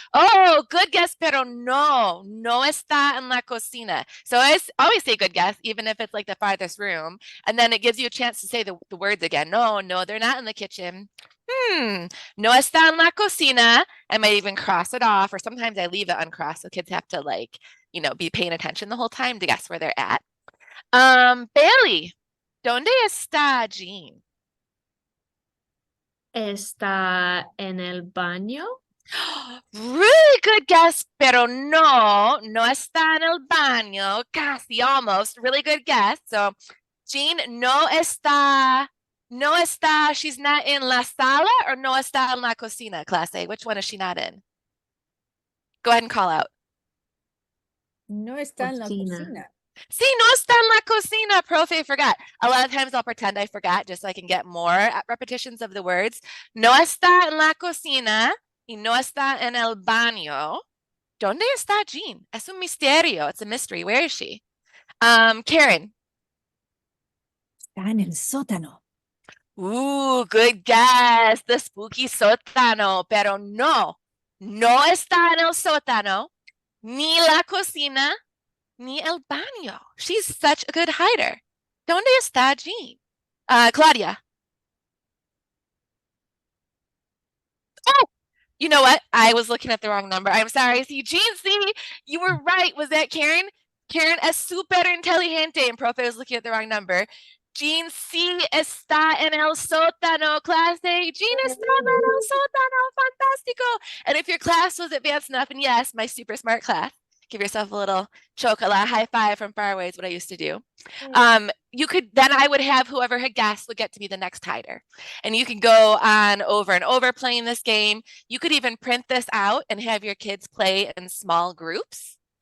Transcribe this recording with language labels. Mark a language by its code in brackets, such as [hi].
[en] Oh, good guess, [es] pero no está en la cocina. [en] So I always say good guess, even if it's like the farthest room. And then it gives you a chance to say the words again. No, they're not in the kitchen. [es] No está en la cocina. [en] I might even cross it off, or sometimes I leave it uncrossed so kids have to be paying attention the whole time to guess where they're at. [es] Bailey, ¿dónde está Jean? ¿Está en el baño? [en] Really good guess, [es] pero no está en el baño. Casi, [en] almost. Really good guess. So, [es] Jean no está, [en] she's not in la sala or [es] no está en la cocina, [en] class A. Which one is she not in? Go ahead and call out. [es] No está en la Cocina. cocina. Sí, no está en la cocina, profe, [en] forgot. A lot of times I'll pretend I forgot just so I can get more repetitions of the words. [es] No está en la cocina y no está en el baño. ¿Dónde está Jean? Es un misterio. [en] It's a mystery. Where is she? Karen. [es] Está en el sótano. [en] Ooh, good guess. The spooky sótano. [es] Pero no está en el sótano, ni la cocina, ni el baño. [en] She's such a good hider. [es] ¿Dónde está Jean? [en] Claudia. Oh, you know what? I was looking at the wrong number. I'm sorry. See, Jean, you were right. Was that Karen? [es] Karen es súper inteligente. [en] And profe was looking at the wrong number. [es] Jean sí está en el sótano, clase. Jean está en el sótano. Fantástico. [en] And if your class was advanced enough, and yes, my super smart class, give yourself a little chocolate high five from far away is what I used to do. You could, then I would have whoever had guessed would get to be the next hider. And you can go on over and over playing this game. You could even print this out and have your kids play in small groups.